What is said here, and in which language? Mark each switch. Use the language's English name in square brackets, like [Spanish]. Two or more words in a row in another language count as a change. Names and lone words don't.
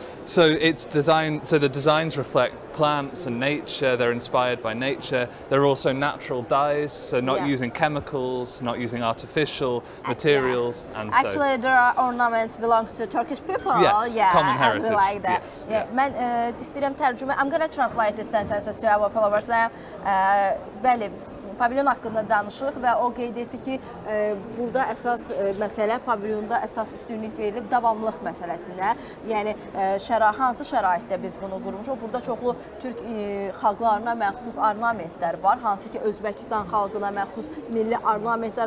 [English] So it's designed, so the designs reflect plants and nature. They're inspired by nature. They're also natural dyes, so not using chemicals, not using artificial materials. And actually, there are ornaments belongs to Turkish people. Yes, common heritage. Like that. Yes, [Azerbaijani] Mən istəyirəm tərcümə. [English] I'm going to translate this sentences to our followers. [Azerbaijani] Bəli, pavilyon haqqında danışırıq və o qeyd etdi ki, burada əsas məsələ, pavilyonda əsas üstünlük verilib davamlılıq məsələsinə. Yəni, hansı şəraitdə biz bunu qurmuşuq? Burada çoxlu türk xalqlarına məxsus ornamentlər var, hansı ki, Özbəkistan xalqına məxsus milli ornamentlər,